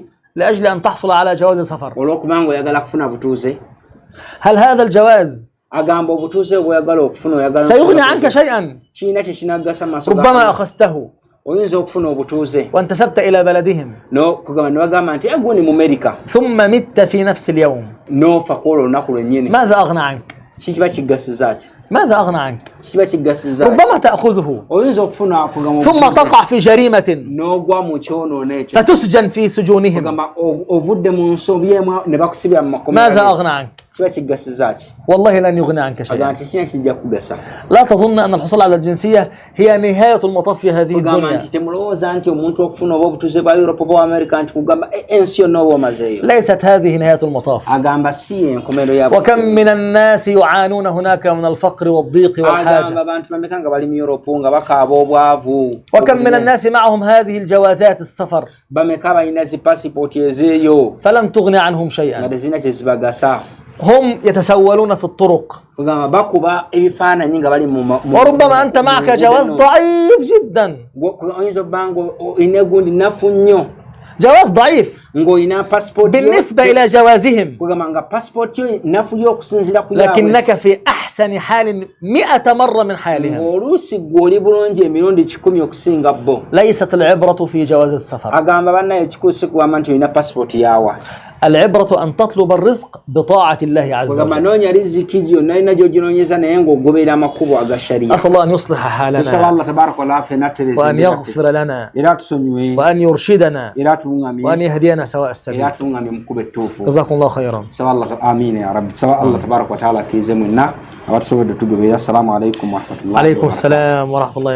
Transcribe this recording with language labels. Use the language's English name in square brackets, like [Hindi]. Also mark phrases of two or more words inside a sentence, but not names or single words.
[Arabic] لأجل أن تحصل على جواز سفر. [Ganda] olw'okuba nga oyagala kufuna butuuze. [Arabic] هل هذا الجواز [Ganda] agamba obutuuze bw'oyagala okufuna oyagala [Arabic] سيغني عنك شيئا؟ [Ganda] kiina kye kinaggasa maaso [Arabic] ربما أخذته [Ganda] oyinza okufuna obutuuze [Arabic] وانتسبت إلى بلدهم [Ganda] kugamba ne bagamba nti aguni mu Amerika [Arabic] ثم مت في نفس اليوم، [Ganda] n'ofa kwolwo olunaku lwennyini [Arabic] ماذا أغنى عنك؟ [Ganda] kiba kigasiza ki [Arabic] ماذا أغنى عنك؟ [Ganda] kiba kigasiza [Arabic] ربما تأخذه [Ganda] oyinza okufuna kugamba [Arabic] ثم تقع في جريمة [Ganda] n'ogwa mu kyonoona ekyo [Arabic] فتسجن في سجونهم، [Ganda] kugamba ovudde mu nsobi emu ne bakusibya mu makomera [Arabic] ماذا أغنى عنك؟ [Ganda] kiba kigasiza ki [Arabic] والله لن يغني عنك [Ganda] agamba [Arabic] شيئا. [Ganda] nti kina kijja kugasa [Arabic] لا تظن أن الحصول على الجنسية هي نهاية المطاف في هذه [Ganda] kugamba [Arabic] الدنيا. [Ganda] nti temulowooza nti omuntu okufuna oba obutuuze bwa Europe oba America nti kugamba ensi yonna oba omazeeyo [Arabic] ليست هذه نهاية المطاف. [Ganda] agamba si enkomero ya [Arabic] وكم من الناس يعانون هناك من الفقر والضيق والحاجة، [Ganda] agamba abantu bameka nga bali mu Europe nga bakaaba obwavu [Arabic] وكم من الناس معهم هذه الجوازات السفر [Ganda] bameka balina zi passport ezeeyo [Arabic] فلم تغني عنهم [Ganda] nga [Arabic] شيئا. [Ganda] tezirina kye zibagasa [Arabic] هم يتسولون في الطرق، [Ganda] kugamba bakuba ebifaananyi nga bali [Arabic] وربما أنت معك جواز ضعيف جدا، [Ganda] oyinza obba nga olina egundi nafu nnyo [Arabic] جواز ضعيف [Ganda] ng'olina passport [Arabic] بالنسبة إلى جوازهم، [Ganda] kugamba nga passport yo nafu yo okusinziira ku yaabwe [Arabic] لكنك في أحسن حال 100 مرة من حالهم. [Ganda] ng'oluusi gwe oli bulungi emirundi 10 okusinga bo. [Arabic] ليست العبرة في جواز السفر، [Ganda] agamba bannaye ekikulu si kugamba nti olina passport yaawa [Arabic] العبرة أن تطلب الرزق بطاعة الله عز [Ganda] kugamba [Arabic] وجل. [Ganda] noonya riziki gyonna olina gy'oginoonyeza naye ng'ogoberera amakubo aga shariya. [Arabic] أسأل الله أن يصلح [Ganda] tusaba [Arabic] حالنا [Ganda] Allah [Arabic] تبارك وتعالى [Ganda] ffe nattereze [Arabic] وأن يغفر لنا [Ganda] era tusonyiwe [Arabic] وأن يرشدنا [Ganda] era tuluŋŋamye [Arabic] وأن يهدينا سواء [Ganda] era [Arabic] السبيل. [Ganda] tuluŋŋamye mu kkubo ettuufu. [Arabic] جزاكم الله خيرا. [Ganda] tusaba Allah [Arabic] آمين يا رب. [Ganda] tusaba Allah [Arabic] تبارك وتعالى [Ganda] akkirize mwenna abatusobodde tugoberera. [Arabic] السلام عليكم ورحمة الله و عليكم barakatuh. السلام ورحمة الله